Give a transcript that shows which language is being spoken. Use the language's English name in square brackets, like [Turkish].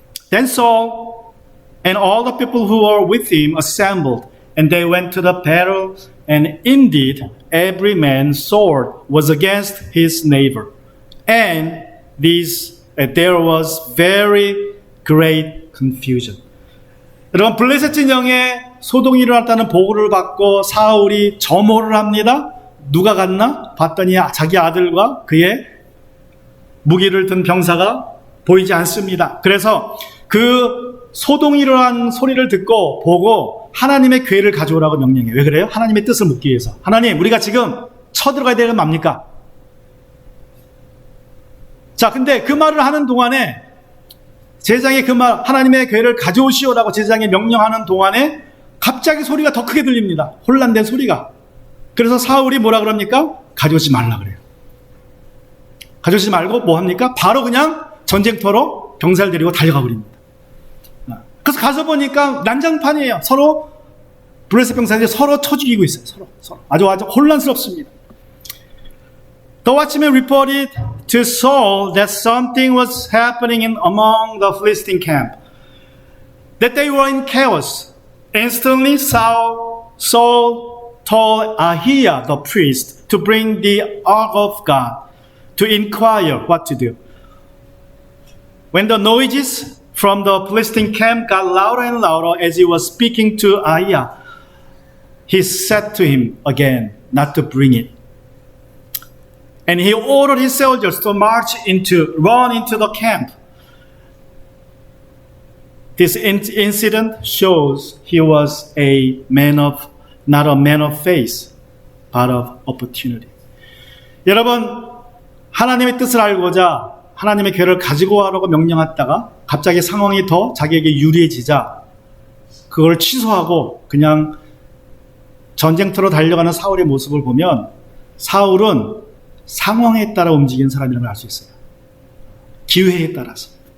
[English] Then Saul and all the people who were with him assembled, and they went to the battle, and indeed every man's sword was against his neighbor. And there was very great confusion. [Korean] 여러분, 블레셋 진영에 소동이 일어났다는 보고를 받고 사울이 점호를 합니다. 누가 갔나? 봤더니 자기 아들과 그의 무기를 든 병사가 보이지 않습니다. 그래서 그 소동이 일어난 소리를 듣고 보고 하나님의 궤를 가져오라고 명령해요. 왜 그래요? 하나님의 뜻을 묻기 위해서. 하나님, 우리가 지금 쳐들어가야 되는 건 뭡니까? 자, 근데 그 말을 하는 동안에 제사장이 그 말, 하나님의 궤를 가져오시오라고 제사장이 명령하는 동안에 갑자기 소리가 더 크게 들립니다. 혼란된 소리가. 그래서 사울이 뭐라 그럽니까? 가져오지 말라 그래요. 가져오지 말고 뭐 합니까? 바로 그냥 전쟁터로 병사를 데리고 달려가 버립니다. 그래서 가서 보니까 난장판이에요. 서로 블레셋 병사들이 서로 쳐 죽이고 있어요. 서로. 아주 혼란스럽습니다. [English] The watchman reported to Saul that something was happening among the Philistine camp, that they were in chaos. Instantly, Saul told Ahiah the priest to bring the ark of God to inquire what to do. When the noises from the Philistine camp got louder and louder as he was speaking to Ahiah, he said to him again not to bring it. And he ordered his soldiers to run into the camp. This incident shows he was not a man of faith, but of opportunity. [Korean] 여러분, 하나님의 뜻을 알고자 하나님의 궤를 가지고 와라고 명령했다가 갑자기 상황이 더 자기에게 유리해지자 그걸 취소하고 그냥 전쟁터로 달려가는 사울의 모습을 보면 사울은 상황에 따라 움직이는 사람이라는 걸 알 수 있어요. 기회에 따라서.